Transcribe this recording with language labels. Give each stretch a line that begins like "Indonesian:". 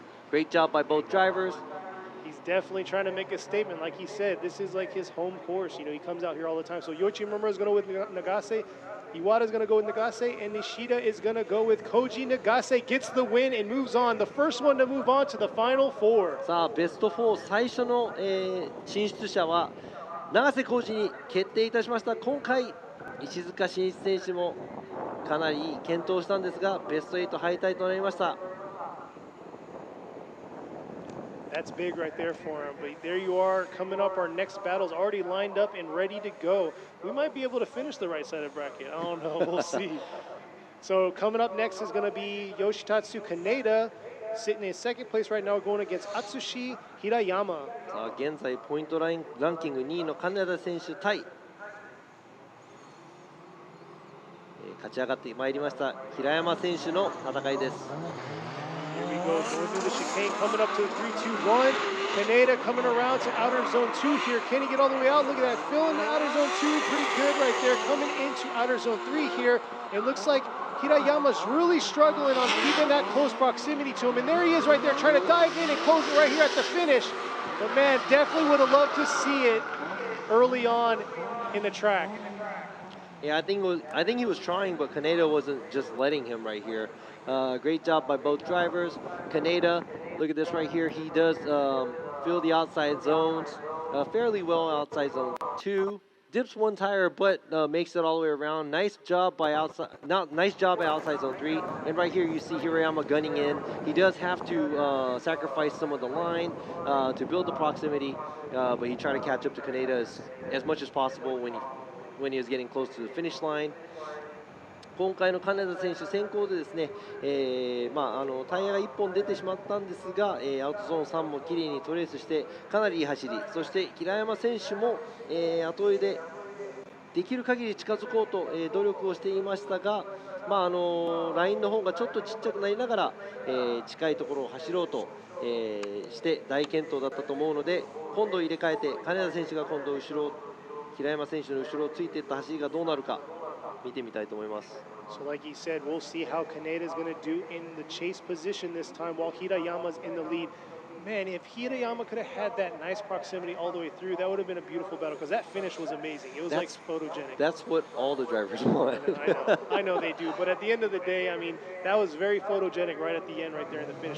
English: Great job by both drivers. He's definitely trying to make a statement. Like he said, this is like his home course. He comes out here all the time. So Yoichi Murmura is going to go with Nagase. Iwata is going to go with Nagase. And Nishida is going to go with Koji Nagase. Gets the win and moves on. The first one to move on to the final four.
Japanese: さあ、ベスト4最初の、進出者は永瀬浩二に決定いたしました。今回、石塚真一選手もかなりいい健闘したんですが、ベスト8敗退となりました。
English: That's big right there for him. But there you are, coming up. Our next battle's already lined up and ready to go. We might be able to finish the right side of the bracket. I don't know. We'll see. So coming up next is going to be Yoshitatsu Kaneda, sitting in second place right now, going against Atsushi Hirayama.
Japanese: さあ、現在ポイントランキング2位の金田選手対、勝ち上がってまいりました平山選手の戦いです。
English: Here we go, going through the chicane, coming up to the 3-2-1. Kaneda coming around to outer zone 2 here. Can he get all the way out? Look at that, filling the outer zone 2 pretty good right there. Coming into outer zone 3 here. It looks like Hirayama's really struggling on keeping that close proximity to him. And there he is right there, trying to dive in and close it right here at the finish. But man, definitely would have loved to see it early on in the track. Yeah, I think he was trying, but Kaneda wasn't just letting him right here. Great job by both drivers. Kaneda, look at this right here. He does fill the outside zones fairly well. Outside zone 2, dips one tire, but makes it all the way around. Nice job by outside zone 3. And right here you see Hirayama gunning in. He does have to sacrifice some of the line to build the proximity, but he tried to catch up to Kaneda as much as possible when he was getting close to the finish line.
Japanese: 今回の金田選手先行でですね、タイヤが1本出てしまったんですが、アウトゾーン3もきれいにトレースしてかなりいい走り、そして平山選手も、後追いでできる限り近づこうと、努力をしていましたが、ラインの方がちょっとちっちゃくなりながら、近いところを走ろうと、して大健闘だったと思うので、今度入れ替えて金田選手が今度平山選手の後ろをついていった走りがどうなるか見てみたいと思います。
English: So like he said, we'll see how Kaneda is going to do in the chase position this time while Hirayama's in the lead. Man, if Hirayama could have had that nice proximity all the way through, that would have been a beautiful battle because that finish was amazing. It was like photogenic. That's what all the drivers want. I know they do, but at the end of the day, I mean, that was very photogenic right at the end, right there in the finish.